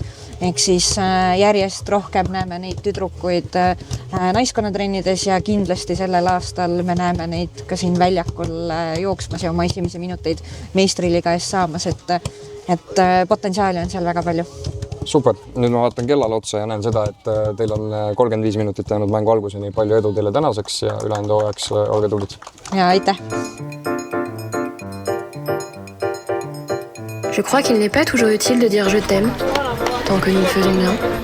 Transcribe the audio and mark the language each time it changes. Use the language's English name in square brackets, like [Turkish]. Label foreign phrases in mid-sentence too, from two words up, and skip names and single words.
[Estonian] Ehk siis järjest rohkem näeme neid tüdrukuid naiskonnatrennides ja kindlasti sellel aastal me näeme neid ka siin väljakul jooksmas ja oma esimese minuteid meistriliiga ees saamas, et potentsiaali on seal väga palju. Super, nüüd ma vaatan kellale otsa ja näen seda, et teil on 35 minutit jäänud mängu alguseni. Palju edu teile tänaseks ja ülejäänud hooajaks olge tublid. Ja aitäh! [French] Je crois qu'il n'est pas toujours utile de dire je t'aime, tant que nous le faisons bien.